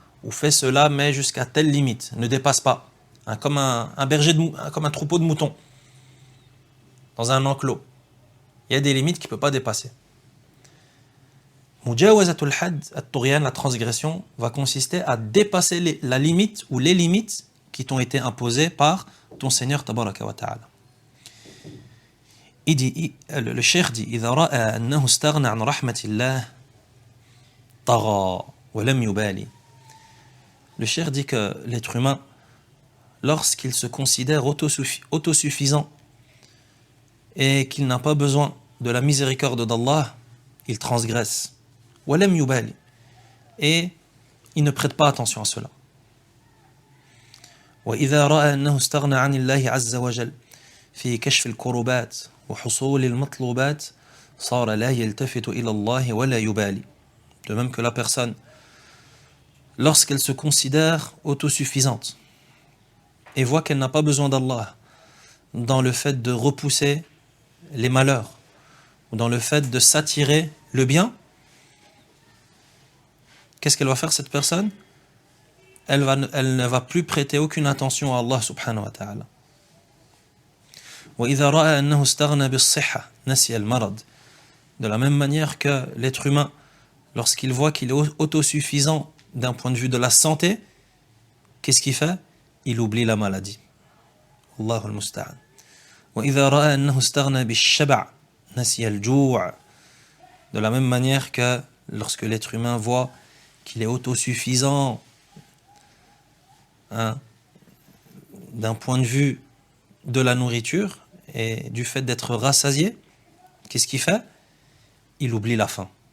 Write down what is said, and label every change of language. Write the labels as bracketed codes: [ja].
[fr] Ou fais cela, mais jusqu'à telle limite. Ne dépasse pas. Comme un berger, comme un troupeau de moutons. Dans un enclos. Il y a des limites qu'il ne peut pas dépasser. [ar] Mujawazatul had, at-tughyan, [fr] la transgression, va consister à dépasser la limite ou les limites qui t'ont été imposées par ton Seigneur tabaraka wa ta'ala. Le cheikh dit [ar] إذا رأى أنه استغنى عن رحمة الله طغى ولم يبالي. [fr] Le cheikh dit que l'être humain, lorsqu'il se considère autosuffisant et qu'il n'a pas besoin de la miséricorde d'Allah, il transgresse. [ar] ولم يبالي. [fr] Et il ne prête pas attention à cela. [ar] وإذا رأى أنه استغنى عن الله عز وجل في كشف الكربات وحصول المطلوبات صار لا يلتفت إلى الله ولا يبالي. [fr] De même que la personne, lorsqu'elle se considère autosuffisante et voit qu'elle n'a pas besoin d'Allah dans le fait de repousser les malheurs ou dans le fait de s'attirer le bien, qu'est-ce qu'elle va faire cette personne? Elle ne va plus prêter aucune attention à Allah subhanahu wa ta'ala. [ar] وإذا رأى أنه استغنى بالصحة نسي المرض. [fr] De la même manière que l'être humain, lorsqu'il voit qu'il est autosuffisant d'un point de vue de la santé, qu'est-ce qu'il fait? Il oublie la maladie. [ar] Allahu al-musta'an. وإذا رأى أنه استغنى بالشبع نسي الجوع. [fr] De la même manière que lorsque l'être humain voit qu'il est autosuffisant d'un point de vue de la nourriture et du fait d'être rassasié, qu'est-ce qu'il fait? Il oublie la faim.